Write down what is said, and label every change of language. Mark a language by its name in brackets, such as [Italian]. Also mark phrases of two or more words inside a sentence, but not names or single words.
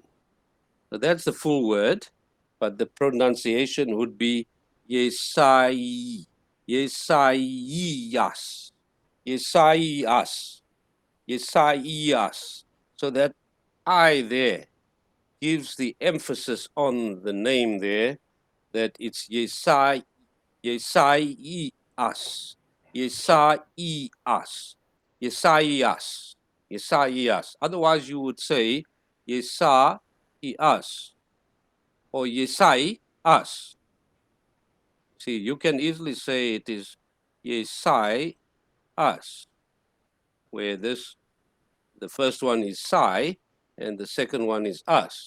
[English] So that's the full word, but the pronunciation would be yesai, yesaias, yesaias, yesaias. So that I there gives the emphasis on the name there, that it's yesai, yesaias, yesaias, yesaias, yesaias. Otherwise you would say yesaias or yesai us. See, you can easily say it is yesai us, where the first one is sai and the second one is us.